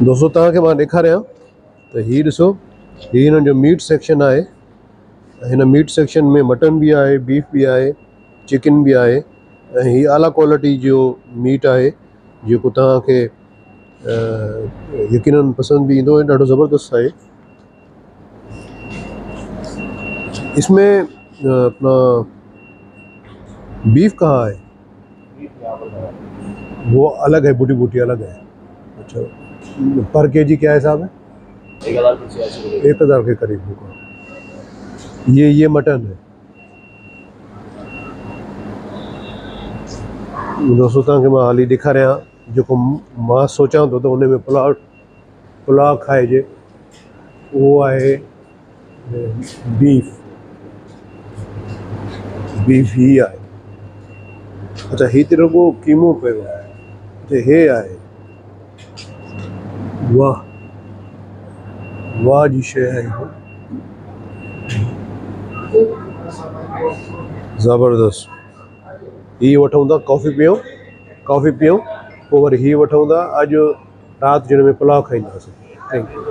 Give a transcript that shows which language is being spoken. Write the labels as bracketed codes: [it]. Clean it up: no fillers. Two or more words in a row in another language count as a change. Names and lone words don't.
[sd] दोस्तों, तव्हांखे मां ॾेखारियां त हीअ ॾिसो, हीअ हिननि जो मीट सेक्शन आहे। हिन मीट सेक्शन में मटन बि आहे, बीफ बि आहे, चिकन बि आहे, ऐं हीअ आला क्वालिटी जो मीट आहे जेको तव्हांखे यकीनन पसंदि भी ईंदो, ॾाढो ज़बरदस्त आहे। [ur] اس میں اپنا بیف کہاں ہے? وہ الگ ہے، بوٹی بوٹی الگ ہے۔ اچھا، پر کے جی کیا حساب ہے? 1000 کے قریب ہوگا۔ یہ مٹن ہے دوستوں, [sd] तव्हांखे मां हाली ॾेखारियां जेको मां सोचां थो त उन में पुलाव खाइजे। [ur] وہ ہے بیف ہی ہے. [sd] अच्छा, ही तो रुगो कीमो पे है। [ur] اچھا، یہ ہے. واہ واہ جی شے ہے، زبردست. [sd] ही वठूं था, कॉफ़ी पियूं, पोइ वरी ही वठूं था। अॼु राति जिन में पुलाव खाईंदासीं। थैंक